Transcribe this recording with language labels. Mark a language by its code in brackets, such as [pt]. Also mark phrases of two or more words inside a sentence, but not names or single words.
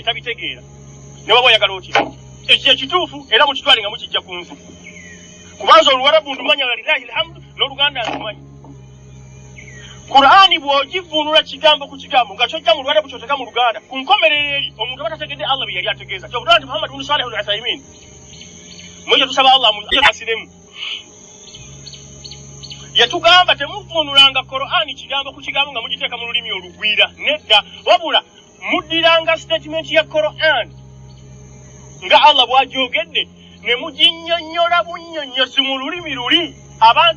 [lg] tabitegeera ne waba oyagala otya ekyo ekituufu era mukitwale nga mukijja ku nsi kubanza Oluwarabu ndumanya [ar] ولله الحمد [lg] n'Oluganda ndumanyi Qur'ani bw'ogivvuunula kigambo ku kigambo nga kyojja mu Luwarabu kyoteka mu Luganda ku nkomerero eri omuntu aba tategedde Allah bye yali ategeeza kyokutwala nti Muhammad ibn Salih al-Uthaymin mwenye tusaba Allah asiremu yatugamba temuvvuunulanga Qur'ani kigambo ku kigambo nga mugiteeka mu lulimi olugwira nedda wabula muddiranga statement ya Qur'ani nga Allah bw'agyogedde ne muginnyonnyola bunnyonnyozi mu lulimi luli abantu